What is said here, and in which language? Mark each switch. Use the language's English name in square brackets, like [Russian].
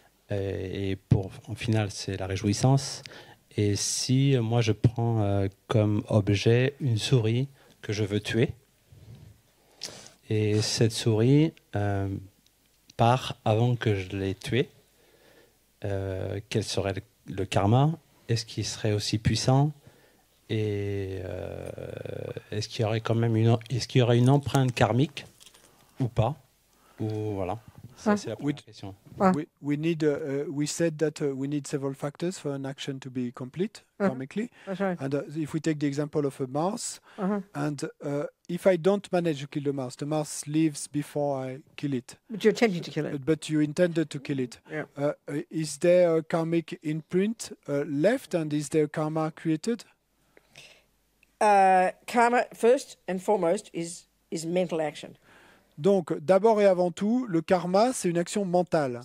[French] Et pour, en final, c'est la réjouissance. Et si moi je prends comme objet une souris que je veux tuer, et cette souris part avant que je l'ai tuée, quel serait le karma? Est-ce qu'il serait aussi puissant? Et est-ce qu'il y aurait quand même est-ce qu'il y aurait une empreinte karmique ou pas? Ou voilà. Ça, c'est la première question. [English] We said that we need several factors for an action to be complete karmically. That's right. And if we take the example of a mouse, Uh-huh. and if I don't manage to kill the mouse leaves before I kill it. But you're attempting to kill it. But you intended to kill it. Yeah. Is there a karmic imprint left, and is there karma created? Karma, first and foremost, is mental action. [French] Donc, d'abord et avant tout, le karma, c'est une action mentale.